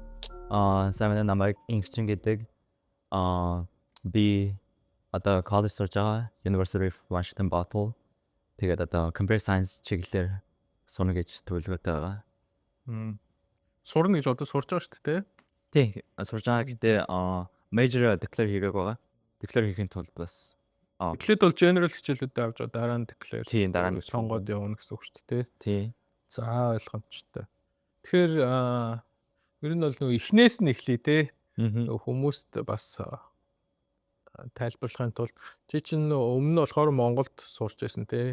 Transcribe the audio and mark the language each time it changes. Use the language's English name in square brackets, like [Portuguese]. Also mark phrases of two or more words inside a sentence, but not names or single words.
[Mongolian] Сайн байна, намайг Инхчин гэдэг. Би одоо college сурж байгаа. [English] University of Washington Bottle. [Mongolian] Тэгээд одоо [English] computer science [Mongolian] чиглэлээр сурна гэж төлөвлөгөөтэй байгаа. Сурна гэж одоо сурж байгаа шүү дээ. Тий, сурж байгаа гэдэг [English] major declare [Mongolian] хийгээг байгаа. Declare хийхин тулд бас Эхлээд бол general хичээлүүдэд авч байгаа, дараа нь declare. Тийм, дараа нь сонгоод явна гэсэн үг шүү дээ. тий. За ойлгомжтой. Тэгэхээр ер нь бол нөгөө эхнээс нь эхлэе те. Хүмүүст бас тайлбарлахын тулд чи чинь өмнө нь болохоор Монголд сурч байсан те.